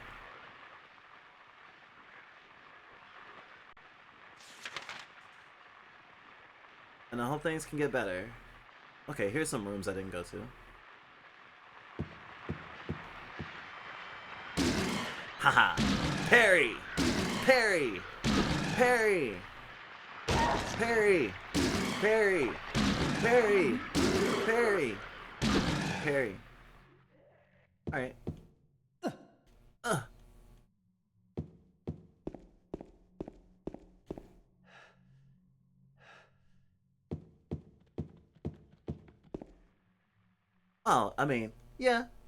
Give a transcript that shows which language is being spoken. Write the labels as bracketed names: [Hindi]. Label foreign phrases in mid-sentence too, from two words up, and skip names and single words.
[English] And I hope things can get better. Okay, here's some rooms I didn't go to. Haha. Parry! Parry! Parry! Parry! Parry! Parry! Parry! Parry. Alright. Oh, I mean, yeah.